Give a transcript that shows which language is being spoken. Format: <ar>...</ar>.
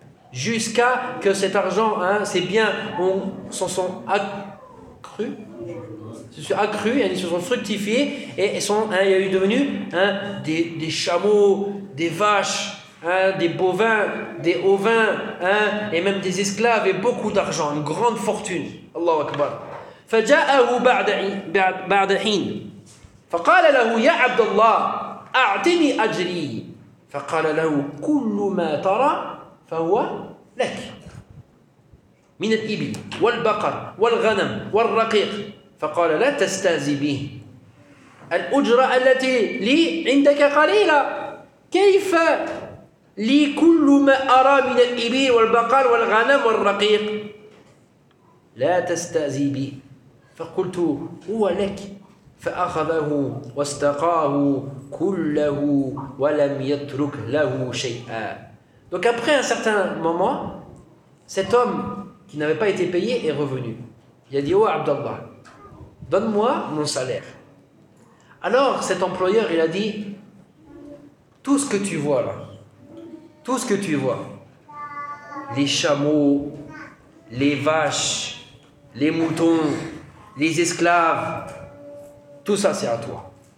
<fr>Jusqu'à que cet argent, hein, ses biens se sont fructifiés et sont, hein, il y a eu devenu, hein, des chameaux, des vaches, hein, des bovins, des ovins, hein, et même des esclaves et beaucoup d'argent, une grande fortune.</fr> <ar>Allahu Akbar. فجاءه بعد حين فقال له يا عبد الله أعطني أجري فقال له كل ما ترى فهو لك من الإبل والبقر والغنم والرقيق فقال لا تستهزئ به الأجرة التي لي عندك قليلة كيف لي كل ما أرى من الإبل والبقر والغنم والرقيق لا تستهزئ به فقلت هو لك فأخذه واستقاه كله ولم يترك له شيئا.</ar> <fr>Donc après un certain moment, cet homme qui n'avait pas été payé est revenu. Il a dit, oh Abdallah, donne-moi mon salaire. Alors cet employeur, il a dit, tout ce que tu vois là, tout ce que tu vois, les chameaux, les vaches, les moutons, les esclaves, tout ça c'est à toi.</fr>